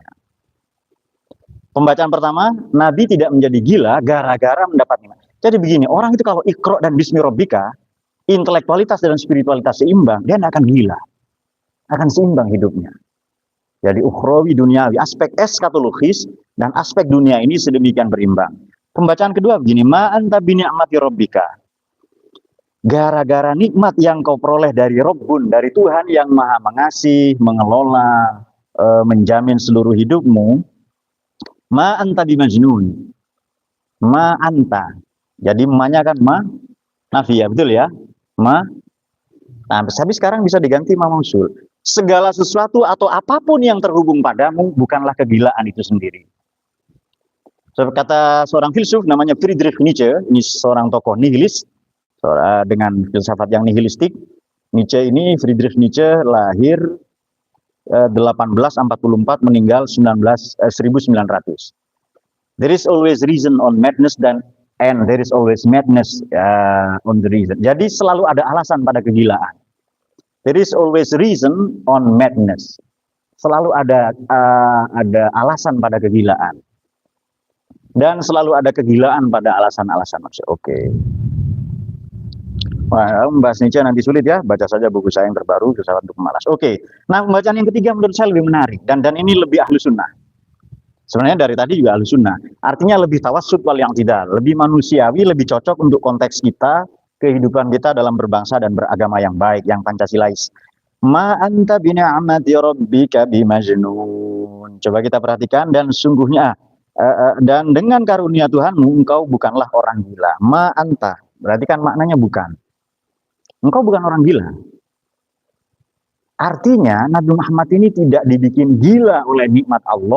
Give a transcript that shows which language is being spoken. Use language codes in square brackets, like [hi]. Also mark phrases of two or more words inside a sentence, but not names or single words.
[id] Pembacaan pertama, Nabi tidak menjadi gila gara-gara mendapat nikmat. Jadi begini, orang itu kalau Iqra dan [ar] باسم ربك, [id] intelektualitas dan spiritualitas seimbang, dia tidak akan gila. Akan seimbang hidupnya. Jadi ukhrawi, duniawi, aspek eskatologis dan aspek dunia ini sedemikian berimbang. Pembacaan kedua begini, [ar] ما أنت بنعمة ربك. [id] Gara-gara nikmat yang kau peroleh dari Rabbun, dari Tuhan yang Maha Mengasih, mengelola, menjamin seluruh hidupmu, [ar] ما أنت بمجنون. ما أنت. [id] Jadi ma-nya kan [ar] ما نافي, [id] ya, betul ya? Ma. Nah, tapi sekarang bisa diganti [ar] ما موصول. [id] Segala sesuatu atau apapun yang terhubung padamu bukanlah kegilaan itu sendiri. Kata seorang filsuf namanya Friedrich Nietzsche, ini seorang tokoh nihilis dengan filsafat yang nihilistik. Nietzsche ini, Friedrich Nietzsche lahir 1844, meninggal 1900. [en] There is always reason on madness and there is always madness on the reason. [id] Jadi selalu ada alasan pada kegilaan. [en] There is always reason on madness. [id] Selalu ada alasan pada kegilaan. Dan selalu ada kegilaan pada alasan-alasan manusia. Oke. Wah, membahas Nietzsche nanti sulit ya. Baca saja buku saya yang terbaru, Filsafat untuk Pemalas. Oke. Nah, pembacaan yang ketiga menurut saya lebih menarik. Dan ini lebih [ar] أهل السنة. [id] Sebenarnya dari tadi juga [ar] أهل السنة. [id] Artinya lebih [ar] توسط وال [id] yang tidak. Lebih manusiawi, lebih cocok untuk konteks kita, kehidupan kita dalam berbangsa dan beragama yang baik, yang Pancasilais. [ar] ما أنت بنعمة ربك بمجنون. [id] Coba kita perhatikan, dan sungguhnya dan dengan karunia Tuhanmu engkau bukanlah orang gila. [ar] ما أنت, [id] berarti kan maknanya bukan. Engkau bukan orang gila. Artinya Nabi Muhammad ini tidak dibikin gila oleh nikmat Allah.